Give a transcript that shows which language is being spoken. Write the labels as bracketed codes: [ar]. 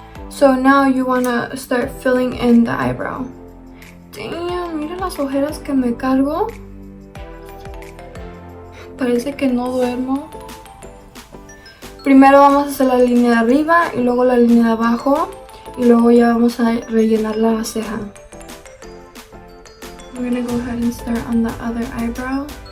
[en] So now you want to start filling in the eyebrow. [es] Damn, mira las ojeras que me cargo. Parece que no duermo. Primero vamos a hacer la línea de arriba y luego la línea de abajo. Y luego ya vamos a rellenar la ceja. [en] I'm gonna go ahead and start on the other eyebrow.